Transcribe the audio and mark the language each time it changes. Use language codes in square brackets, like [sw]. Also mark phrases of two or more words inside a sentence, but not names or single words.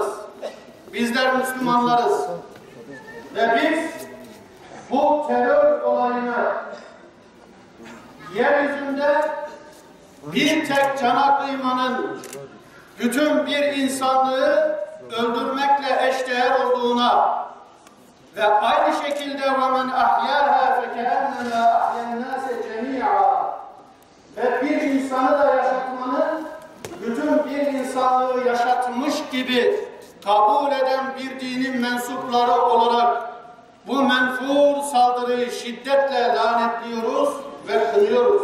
[tr] Bizler Müslümanlarız. Ve biz bu terör olayını yeryüzünde bir tek cana kıymanın bütün bir insanlığı öldürmekle eşdeğer olduğuna ve aynı şekilde [ar] وَمَنْ أَحْيَاهَا فَكَأَنَّمَا أَحْيَا النَّاسَ جَمِيعًا [tr] ve bir insanı da yaşatmanın bütün bir insanlığı yaşatmış gibi kabul eden bir dinin mensupları olarak bu menfur saldırıyı şiddetle lanetliyoruz ve kınıyoruz.